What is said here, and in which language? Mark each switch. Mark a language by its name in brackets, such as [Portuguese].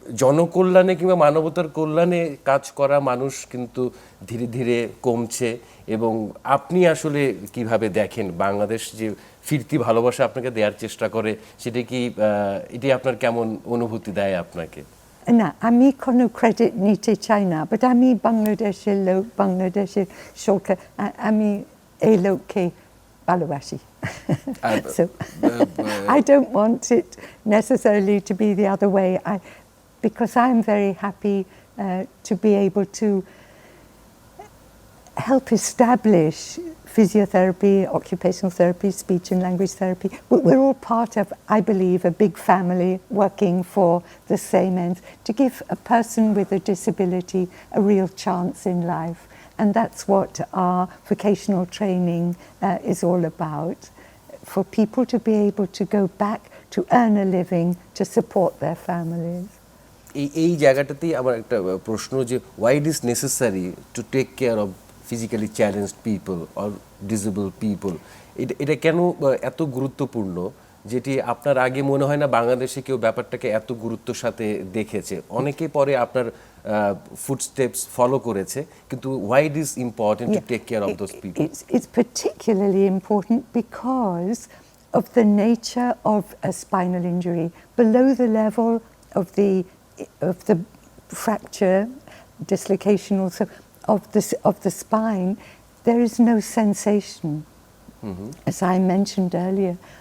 [Bangla] জনকল্যাণে কিংবা মানবতার কল্যাণে কাজ করা মানুষ কিন্তু ধীরে ধীরে কমছে, এবং আপনি আসলে কিভাবে দেখেন বাংলাদেশ যে ফিরতি ভালোবাসা আপনাকে দেওয়ার চেষ্টা করে, সেটা কি এটি আপনার কেমন অনুভূতি দেয় আপনাকে? না, আমি কোনো ক্রেডিট নিতে চাই না, বাট আমি বাংলাদেশের লোক, বাংলাদেশের সরকার, আমি এই লোককে ভালোবাসি। [English] So I don't want it necessarily to be the other way, because I'm very happy to be able to help establish physiotherapy, occupational therapy, speech and language therapy. We're all part of, I believe, a big family working for the same ends, to give a person with a disability a real chance in life. And that's what our vocational training is all about, for people to be able to go back to earn a living, to support their families. [Bangla] এই জায়গাটাতেই আমার একটা প্রশ্ন, যে [English] why it is necessary to take care of physically challenged people or disabled people? [Bangla] এটা কেন এত গুরুত্বপূর্ণ, যেটি আপনার আগে মনে হয় না বাংলাদেশে কেউ ব্যাপারটাকে এত গুরুত্বের সাথে দেখেছে? অনেকে পরে আপনার ফুটস্টেপস ফলো করেছে, কিন্তু [English] why it is important to take care of those people? It's particularly important because of the nature of a spinal injury. Below the level of the fracture, dislocation also of the spine, there is no sensation, as I mentioned earlier.